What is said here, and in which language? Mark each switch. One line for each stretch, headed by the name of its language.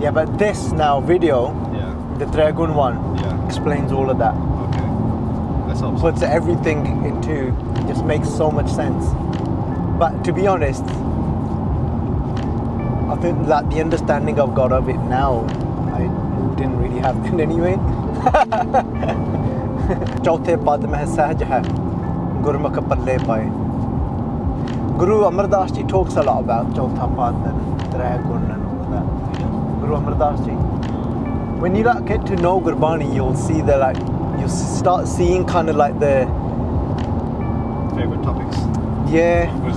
English: Yeah, but this now video, the Dragon one, explains all of that. Okay. That's awesome. Puts everything into, just makes so much sense. But to be honest, I think that the understanding I've got of it now, I didn't really have it anyway.
Punjabi: चौथे पद में सहज है गुरमुख पल्ले पाए.
English: Guru Amar Das Ji talks a lot about chautha pad and Dragon and all that. Guru Amar Das Ji. When you like get to know Gurbani, you'll see that like you start seeing kind of like the favorite topics. Yeah.